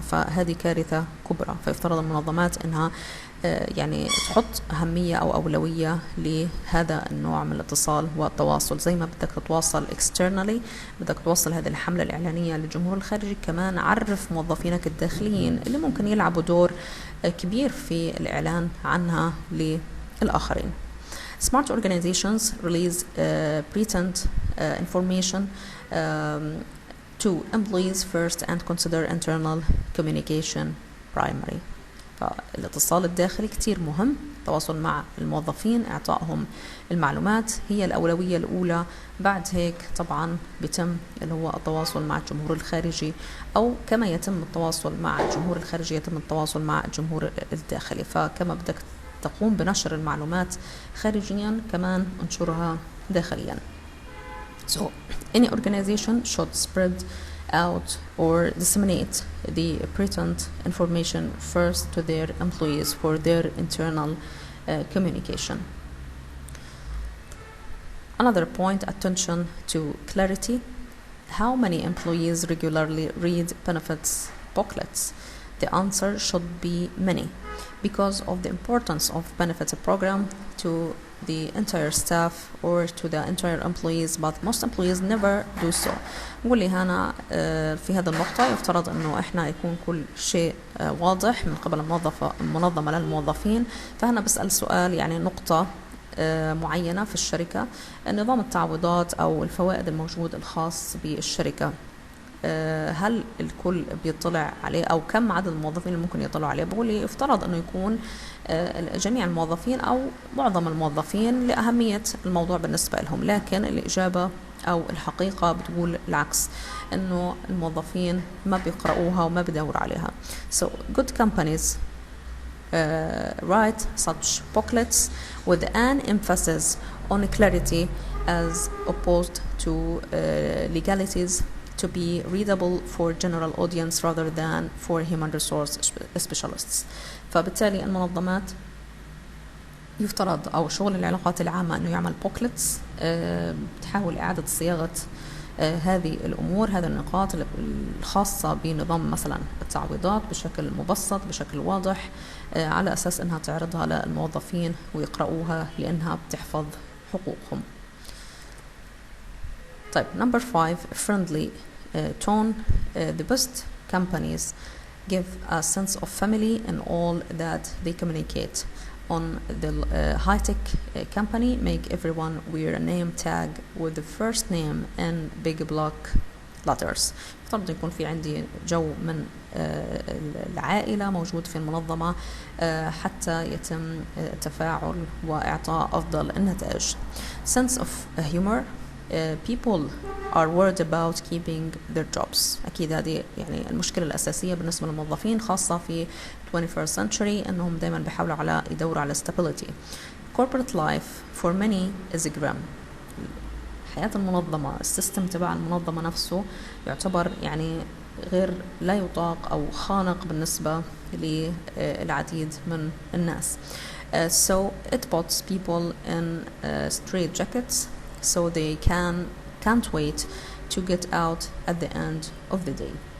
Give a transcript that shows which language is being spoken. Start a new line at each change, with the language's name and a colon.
Arabic: فهذه كارثة كبرى. فيفترض المنظمات إنها يعني تحط أهمية أو أولوية لهذا النوع من الاتصال والتواصل. زي ما بدك تتواصل
English: externally،
Arabic: بدك توصل هذه الحملة الإعلانية للجمهور الخارجي، كمان عرف موظفينك الداخليين اللي ممكن يلعبوا دور كبير في الإعلان عنها للآخرين.
English: Smart organizations release patent information to employees first and consider internal communication primary.
Arabic: فالاتصال الداخلي كتير مهم، التواصل مع الموظفين، إعطائهم المعلومات هي الأولوية الأولى. بعد هيك طبعا بيتم اللي هو التواصل مع الجمهور الخارجي، أو كما يتم التواصل مع الجمهور الخارجي يتم التواصل مع الجمهور الداخلي. فكما بدك تقوم بنشر المعلومات خارجيا، كمان انشرها داخليا.
English: So any organization should spread out or disseminate the pertinent information first to their employees for their internal communication. Another point, attention to clarity. How many employees regularly read benefits booklets? The answer should be many, because of the importance of benefits program to the entire staff or to the entire employees, but most employees never do so.
Arabic: نقول لي هنا في هذا النقطة يفترض أنه إحنا يكون كل شيء واضح من قبل المنظمة للموظفين. فهنا بسأل سؤال، يعني نقطة معينة في الشركة، نظام التعويضات أو الفوائد الموجود الخاص بالشركة هل الكل بيطلع عليه أو كم عدد الموظفين اللي ممكن يطلعوا عليه؟ بقول لي يفترض أنه يكون جميع الموظفين أو معظم الموظفين لأهمية الموضوع بالنسبة لهم، لكن الإجابة أو الحقيقة بتقول العكس، إنه الموظفين ما بيقرأوها وما بيدوروا عليها.
English: So good companies write such booklets with an emphasis on clarity as opposed to legalities to be readable for general audience rather than for human resource specialists.
Arabic: فبالتالي المنظمات يفترض أو شغل العلاقات العامة أنه يعمل بوكلتس بتحاول إعادة صياغة هذه الأمور، هذه النقاط الخاصة بنظام مثلا التعويضات بشكل مبسط بشكل واضح، على أساس أنها تعرضها للموظفين ويقرأوها لأنها بتحفظ حقوقهم. طيب
English: number 5 friendly tone. The best companies give a sense of family in all that they communicate. On the high-tech company, make everyone wear a name tag with the first name and big block letters.
Arabic: يفترض يكون في عندي جو من العائلة موجود في المنظمة حتى يتم التفاعل وإعطاء أفضل النتائج.
English: Sense of humor. People are worried about keeping their jobs.
Arabic: أكيد هذه يعني المشكلة الأساسية بالنسبة للموظفين خاصة في
English: 21st century،
Arabic: أنهم دائما بيحاولوا يدوروا على
English: stability. Corporate life for many is grim.
Arabic: حياة المنظمة، السيستم تبع المنظمة نفسه يعتبر يعني غير لا يطاق أو خانق بالنسبة للعديد من الناس.
English: So it puts people in straight jackets so they can't wait to get out at the end of the day.